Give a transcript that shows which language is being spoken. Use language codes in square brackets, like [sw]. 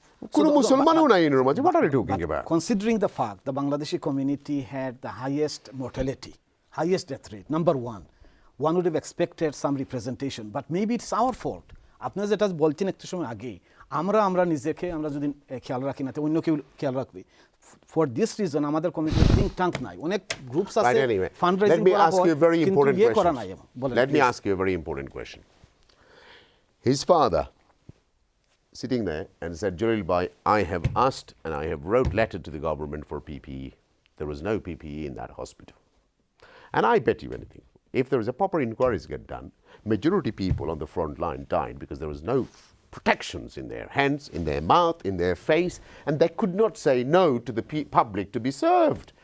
[en] What are you talking about? Considering the fact the Bangladeshi community had the highest mortality, highest death rate, number one would have expected some representation, but maybe it's our fault. [bn] আপনারা যেটা বলছেন একটু সময় আগেই আমরা নিজেকে আমরা যদি খেয়াল রাখি না তো অন্য কেউ খেয়াল রাখবে [en] for this reason [bn] আমাদের কমিউনিটি think tank নাই অনেক গ্রুপস আছে fundraising [en] let me ask you a very important question let me ask you a very important question his father sitting there and said, Jalil Bhai, I have asked and I have wrote letter to the government for PPE. There was no PPE in that hospital. And I bet you anything, if there was a proper inquiries get done, majority people on the front line died because there was no protections in their hands, in their mouth, in their face, and they could not say no to the public to be served.